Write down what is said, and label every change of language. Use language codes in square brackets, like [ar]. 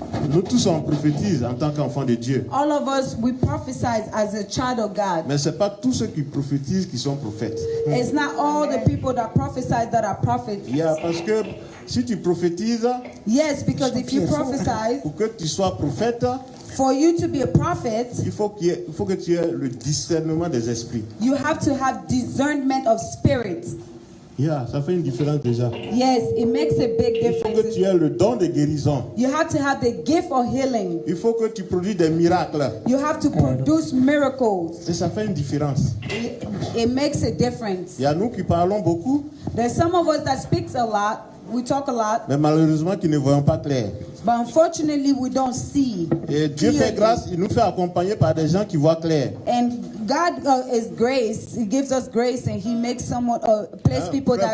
[fr] Nous tous on prophétise en tant qu'enfants de Dieu. [en] All of us, we prophesize as a child of God. [fr] Mais ce n'est pas tous ceux qui prophétisent qui sont prophètes. [en] It's not all the people that prophesize that are prophets. [fr] Parce que si tu prophétises, [en] Yes, because if you prophesize, [fr] pour que tu sois prophète, [en] for you to be a prophet, [fr] il faut que tu aies le discernement des esprits. [en] you have to have discernment of spirit. [fr] Ça fait une différence déjà. [en] Yes, it makes a big [fr] Il faut que tu [en] difference. [fr] aies le don de guérison. [en] You have to have the gift of healing. [fr] Il faut que tu produis des miracles. [en] You have to produce miracles. [fr] Et ça fait une différence. [en] It makes a difference. [fr] Il y a nous qui parlons beaucoup, [en] There's some of us that speaks a lot. We talk a lot, [fr] mais malheureusement qui ne voyons pas clair. [en] but unfortunately we don't see. [fr] Et Dieu fait grâce, il nous fait accompagner par des gens qui voient clair. [en] And God is grace. He gives us grace, and He makes someone place people that